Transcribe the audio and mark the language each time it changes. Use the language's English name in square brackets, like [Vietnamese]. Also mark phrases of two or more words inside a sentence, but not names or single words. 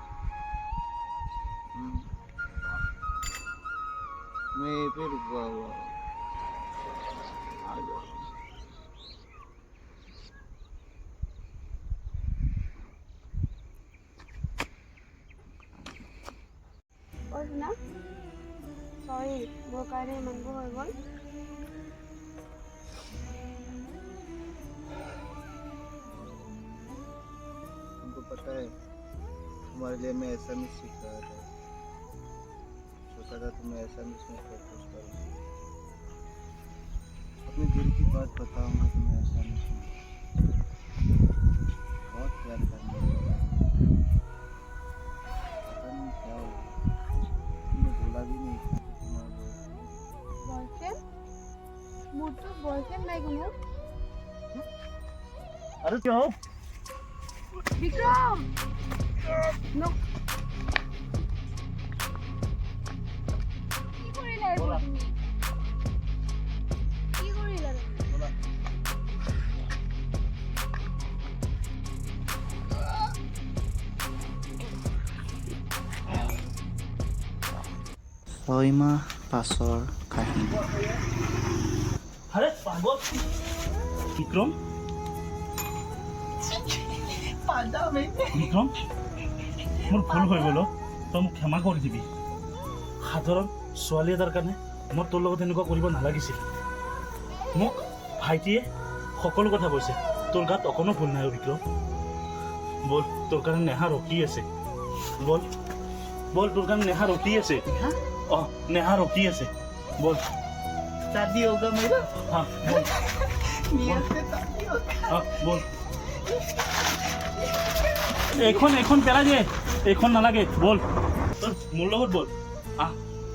[Hindi] मैं यहीं पे रुका हुआ हूँ, आ जाओ। और सुना सॉरी [Assamese] মোৰ কাৰণে ইমানবোৰ হৈ গ'ল। [Hindi] तुमको पता है तुम्हारे लिए मैं ऐसा नहीं सीख रहा था, सोचा था तुम्हें ऐसा नहीं प्रपोज करूँ, अपने दिल की बात बताऊंगा तुम्हें ऐसा नहीं बहुत प्यार करने लगा, पता नहीं क्या हुआ, तुमने बोला भी नहीं था कि तुम्हारा [Assamese] বয়ফ্ৰেণ্ড মোৰতো বয়ফ্ৰেণ্ড নাই কোনো। [Hindi] अरे क्या हो [Assamese] বিক্ৰম কি কৰিলা এইবোৰ তুমি? কি কৰিলা তুমি? ছয় মাহ পাছৰ কাহিনী। আরে পাগল বিক্রম বিক্রম মোৰ ভুল হৈ গ'ল তই মোক ক্ষমা কৰি দিবি। সাধাৰণ ছোৱালী এটাৰ কাৰণে মই তোৰ লগত এনেকুৱা কৰিব নালাগিছিল। মোক ভাইটিয়ে সকলো কথা কৈছে, তোৰ গাত অকণো ভুল নাই বিক্ৰম। বল তোৰ কাৰণে নেহা ৰখি আছে, বল বল তোৰ কাৰণে নেহা ৰখি আছে। অঁ নেহা ৰখি আছে, বল। [Hindi] शादी होगा मेरा, हाँ बोल नियत से शादी होगा। हाँ बोल। [Assamese] এখন পেলাই দে, এখন নালাগে, বল তোর মোৰ লগত বল। আহ